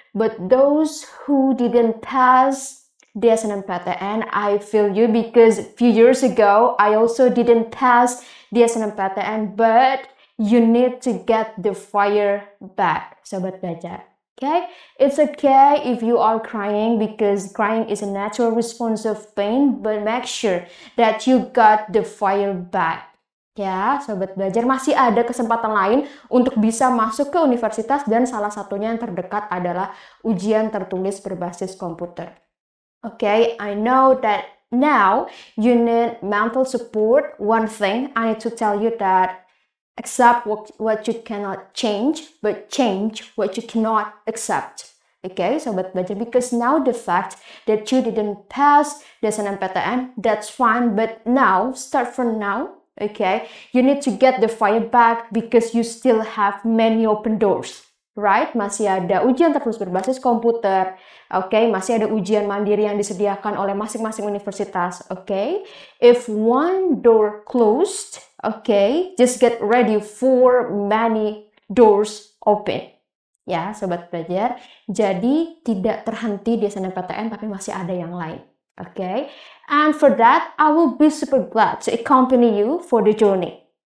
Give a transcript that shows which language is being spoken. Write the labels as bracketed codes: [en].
[en] But those who didn't pass the SNMPTN, I feel you because a few years ago, I also didn't pass the SNMPTN, but you need to get the fire back, Sobat Belajar. Okay? It's okay if you are crying because crying is a natural response of pain, but make sure that you got the fire back. [id] Ya, Sobat Belajar, masih ada kesempatan lain untuk bisa masuk ke universitas dan salah satunya yang terdekat adalah ujian tertulis berbasis komputer. [en] Okay, I know that now you need mental support. One thing I need to tell you that accept what you cannot change, but change what you cannot accept. Okay, Sobat Belajar, because now the fact that you didn't pass the SNMPTN, that's fine, but now, start from now, okay, you need to get the fire back because you still have many open doors, right? [id] Masih ada ujian tertulis berbasis komputer, okay? Masih ada ujian mandiri yang disediakan oleh masing-masing universitas, okay? [en] If one door closed, okay, just get ready for many doors open. [id] Ya, Sobat Belajar. Jadi tidak terhenti di SNMPTN tapi masih ada yang lain. [en] Okay, and for that, I will be super glad to accompany you for the journey.